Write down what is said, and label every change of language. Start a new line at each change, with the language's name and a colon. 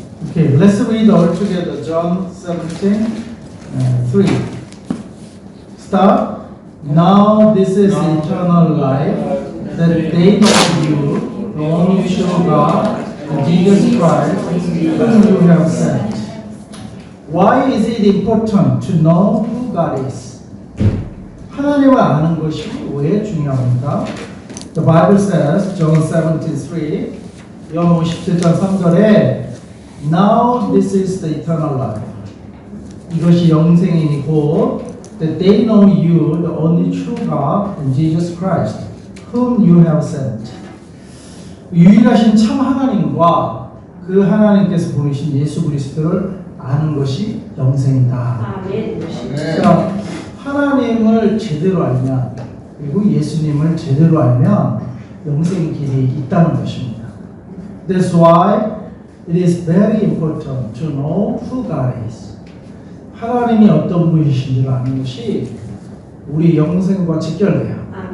English: Okay, let's read all together. John 17:3. Start. Now this is eternal life, that they know you, the only true God, and Jesus Christ, whom you have sent. Why is it important to know who God is?
Korean: 하나님을 아는 것이 왜 중요합니까?
English: The Bible says, John 17:3,
Korean: 요한 17장 3절에
English: Now this is the eternal life.
Korean: 이것이 영생이니 곧
English: that they know you, the only true God, and Jesus Christ, whom you have sent.
Korean: 유일하신 참 하나님과 그 하나님께서 보내신 예수 그리스도를 아는 것이 영생이다. 그래서 하나님을 제대로 알면 그리고 예수님을 제대로 알면 영생 길이 있다는 것입니다.
English: That's why it is very important to know who God is.
Korean: 하나님이 어떤 분이신지를 아는 것이 우리 영생과 직결돼요.